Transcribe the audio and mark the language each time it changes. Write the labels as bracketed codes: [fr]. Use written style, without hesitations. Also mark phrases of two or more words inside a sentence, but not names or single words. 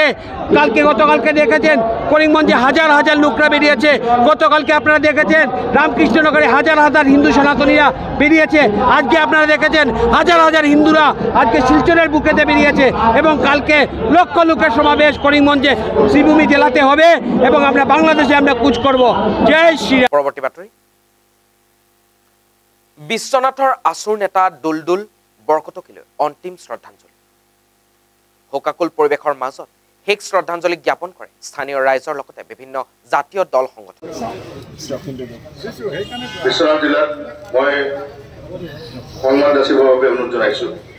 [bn] গতকালকে দেখেছেন করিমগঞ্জে হাজার হাজার লোকরা বেরিয়েছে, গতকালকে আপনারা দেখেছেন রামকৃষ্ণনগরে হাজার হাজার হিন্দু সনাতনীরা বেরিয়েছে, আজকে আপনারা দেখেছেন হাজার হাজার হিন্দুরা আজকে শিলচরের বুকেতে বেরিয়েছে এবং কালকে লক্ষ লোকের সমাবেশ করিমগঞ্জে শ্রীভূমি জেলাতে হবে এবং আমরা বাংলাদেশে আমরা কুচ করব। জয় শ্রীরাম। [as] পরবর্তী বাতৰি। বিশ্বনাথৰ আচুৰ নেতা দুলদুল বৰকটকীলৈ অন্তিম শ্ৰদ্ধাঞ্জলি। শোকাকুল পৰিৱেশৰ মাজত শেষ শ্ৰদ্ধাঞ্জলি জ্ঞাপন কৰে স্থানীয় ৰাইজৰ লগতে বিভিন্ন জাতীয় দল সংগঠন। বিশ্বনাথ জিলাত মই সন্মান যাচিবৰ বাবে অনুৰোধ জনাইছোঁ।